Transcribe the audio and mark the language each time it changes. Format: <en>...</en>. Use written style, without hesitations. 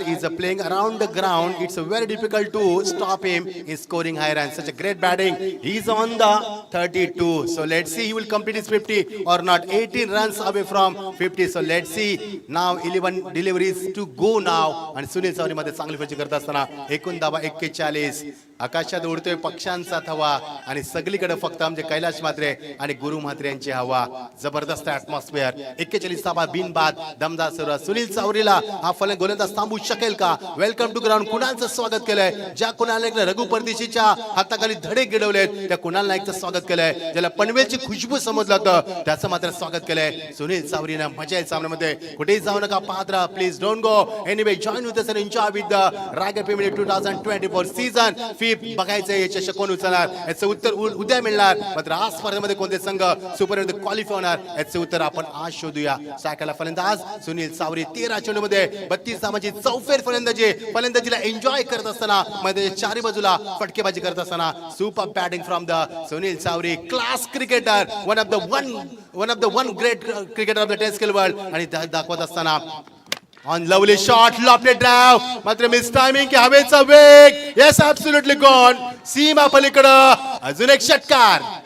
<en>He's playing around the ground. It's very difficult to stop him in scoring high runs. Such a great batting. He's on the 32. So let's see he will complete his 50 or not. 18 runs away from 50. So let's see now 11 deliveries to go now. And Sunil Chowri</en> <mr>मध्ये चांगली फटका करत असताना एकूण धावा 41. आकाशात उडतोय पक्ष्यांचा थवा आणि सगळीकडे फक्त आमचे कैलाश मात्रे आणि गुरु मात्रे यांची हवा. जबरदस्त ऍटमॉस्फिअर. 41 बिनबाद दमदार सुरुवात. सुनील चावरीला हा गोलंदाज थांबू शकेल का?</mr> <en>Welcome to ground.</en> <mr>कुणालचं स्वागत केलंय. ज्या कुणाल नाईकने रघु परदेशीच्या हाताखाली धडे गिळवलेत त्या कुणाल नाईकचं स्वागत केलंय. ज्याला पनवेलची खुशबू समजलं होतं त्याचं मात्र स्वागत केलंय सुनील चावरीनं. मजा आहे सामन्यामध्ये. कुठेही जाऊ नका, पाहत राहा.</mr> <en>Please don't go anyway. Join with us and enjoy with the Raigad premier league 2024 season 5.</en> <mr>बघायचं हे चषक कोण उचलणार याचं उत्तर उद्या मिळणार. मात्र आज स्पर्धेमध्ये कोणते संघ सुपर क्वालिफाय होणार याचे उत्तर आपण आज शोधूया. सायकलला फलंदाज सुनील चावरी. 13 चेंडूमध्ये 32 धावांची चौफेर फलंदाजीला एन्जॉय करत असताना मध्ये चारी बाजूला फटकेबाजी करत असताना</mr> <en>Super batting from the Sunil Chavari. Class cricketer. One of the one great cricketer of the test skill world.</en> <mr>आणि दाखवत असताना</mr> <en>On lovely shot lofted drive.</en> <mr>मात्र मिस टायमिंग की हवेचा वेग.</mr> <en>Yes absolutely gone.</en> <mr>सीमा पलीकडं अजून एक षटकार.</mr>